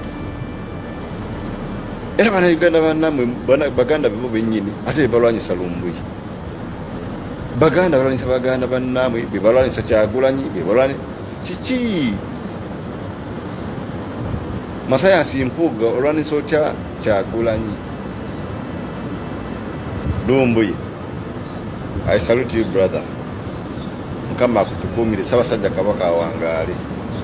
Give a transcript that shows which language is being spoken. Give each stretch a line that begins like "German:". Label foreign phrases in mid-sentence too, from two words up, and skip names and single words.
Ganda: era bannayuganda bannamwe baganda bebo bennyini ate bebalwanyisa Lumbuye baganda balwanyisa baganda bannamwe bebalwanyisa Kyagulanyi kiki Masayansi Mpuuga olwanyisa otya Kyagulanyi Lumbuye,
English: I salute you brother.
Ganda: Mukama akutukumire, Ssaabasajja Kabaka awangaale.